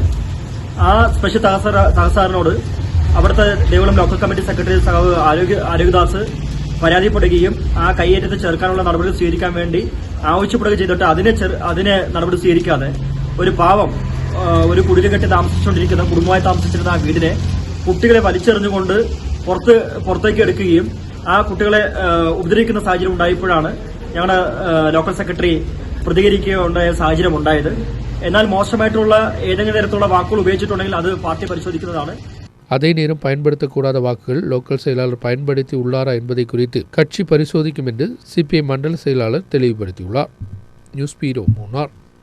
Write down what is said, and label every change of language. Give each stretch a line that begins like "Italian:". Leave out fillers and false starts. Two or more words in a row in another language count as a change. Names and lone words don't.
Malayalam: ആ സ്പെഷ്യൽ തഹസിൽദാറിനോട് അവിടുത്തെ ദേവികുളം ലോക്കൽ കമ്മിറ്റി സെക്രട്ടറി സഖാവ് ആരോഗ്യദാസ് പരാതിപ്പെടുകയും ആ കയ്യേറ്റത്തെ ചേർക്കാനുള്ള നടപടി സ്വീകരിക്കാൻ വേണ്ടി ആവശ്യപ്പെടുകയും ചെയ്തിട്ട് അതിനെ നടപടി സ്വീകരിക്കാതെ ഒരു പാവം ഒരു കുടില് കെട്ടി താമസിച്ചുകൊണ്ടിരിക്കുന്ന കുടുംബമായി താമസിച്ചിരുന്ന ആ വീടിനെ കുട്ടികളെ വലിച്ചെറിഞ്ഞുകൊണ്ട് പുറത്തേക്ക് എടുക്കുകയും ആ കുട്ടികളെ ഉപദ്രവിക്കുന്ന സാഹചര്യം ഉണ്ടായപ്പോഴാണ് ഞങ്ങളുടെ ലോക്കൽ സെക്രട്ടറി പ്രതികരിക്കുകയുണ്ടായ സാഹചര്യം ഉണ്ടായത്. എന്നാൽ മോശമായിട്ടുള്ള ഏതെങ്കിലും തരത്തിലുള്ള വാക്കുകൾ ഉപയോഗിച്ചിട്ടുണ്ടെങ്കിൽ അത് പാർട്ടി പരിശോധിക്കുന്നതാണ്.
Tamil: அதே நேரம் பயன்படுத்தக்கூடாத வாக்குகள் லோக்கல் செயலாளர் பயன்படுத்தி உள்ளாரா என்பதை குறித்து கட்சி பரிசோதிக்கும் என்று சிபிஐ மண்டல செயலாளர் தெளிவுபடுத்தியுள்ளார். நியூஸ் பீரோ மூணார்.